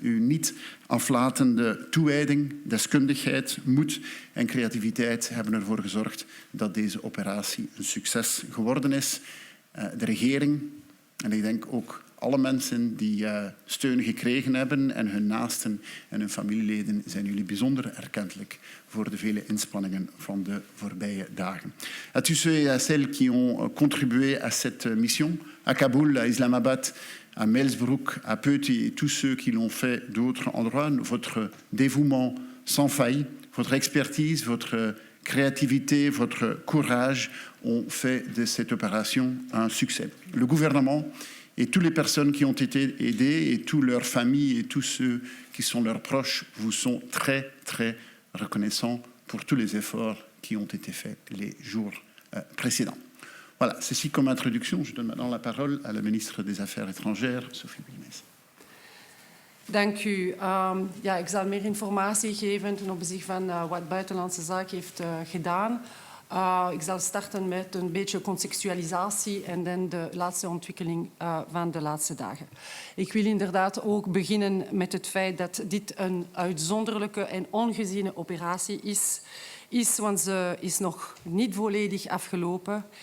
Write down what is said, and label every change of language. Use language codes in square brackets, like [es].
[nl] Uw niet aflatende toewijding, deskundigheid, moed en creativiteit hebben ervoor gezorgd dat deze operatie een succes geworden is. De regering, en ik denk ook alle mensen die steun gekregen hebben en hun naasten en hun familieleden zijn jullie bijzonder erkentelijk voor de vele inspanningen van de voorbije dagen. [fr] À tous ceux et à celles qui ont contribué à cette mission, à Kaboul, à Islamabad, à Melsbroek, à Peuty et tous ceux qui l'ont fait d'autres endroits, votre dévouement sans faille, votre expertise, votre créativité, votre courage ont fait de cette opération un succès. Le gouvernement et toutes les personnes qui ont été aidées et toutes leurs familles et tous ceux qui sont leurs proches vous sont très, très reconnaissants pour tous les efforts qui ont été faits les jours précédents. Voilà, ceci comme introduction. Je donne maintenant la parole à la ministre des Affaires étrangères, Sophie Wilmès. [nl] Dank u. Ja, ik zal meer informatie geven ten opzichte van wat Buitenlandse Zaken heeft gedaan. Ik zal starten met een beetje contextualisatie en dan de laatste ontwikkeling van de laatste dagen. Ik wil inderdaad ook beginnen met het feit dat dit een uitzonderlijke en ongeziene operatie is, want ze is nog niet volledig afgelopen.